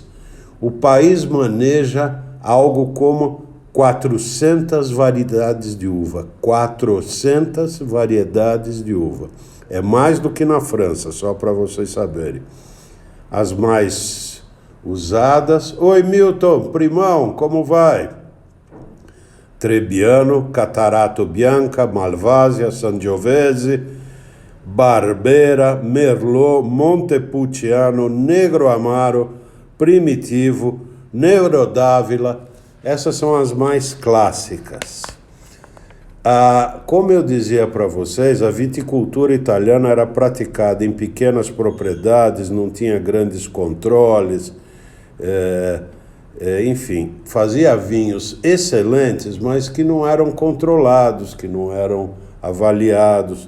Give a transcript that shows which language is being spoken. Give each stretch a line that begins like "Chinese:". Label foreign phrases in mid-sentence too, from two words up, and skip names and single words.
Portuguese: O país maneja algo como 400 variedades de uva. 400 variedades de uva. É mais do que na França, só para vocês saberem. As mais usadas... Oi, Milton, primão, como vai? Trebbiano, Catarato Bianca, Malvasia, Sangiovese, Barbera, Merlot, Montepulciano, Negro Amaro, Primitivo, Nero d'Ávila. Essas são as mais clássicas. Como eu dizia para vocês, a viticultura italiana era praticada em pequenas propriedades, não tinha grandes controles, enfim, fazia vinhos excelentes, mas que não eram controlados, que não eram avaliados.